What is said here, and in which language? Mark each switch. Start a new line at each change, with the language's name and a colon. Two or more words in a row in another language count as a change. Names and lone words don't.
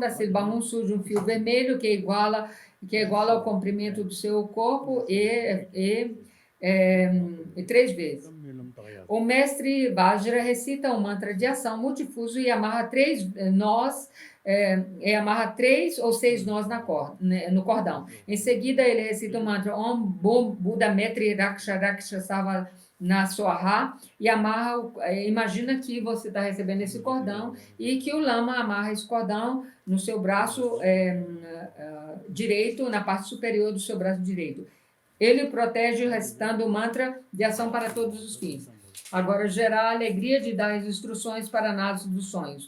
Portuguese: Da sílaba 1 surge um fio vermelho que é igual ao comprimento do seu corpo e 3 vezes. O mestre Vajra recita um mantra de ação multifuso e amarra 3 nós, amarra 3 ou 6 nós no cordão. Em seguida, ele recita o mantra
Sanskrit: Om Bum Buddha Metri Raksha Raksha Sava na Swaha
Portuguese: e amarra, imagina que você está recebendo esse cordão e que o lama amarra esse cordão no seu braço direito, na parte superior do seu braço direito. Ele o protege recitando o mantra de ação para todos os fins. Agora, gerar a alegria de dar as instruções para a análise dos sonhos.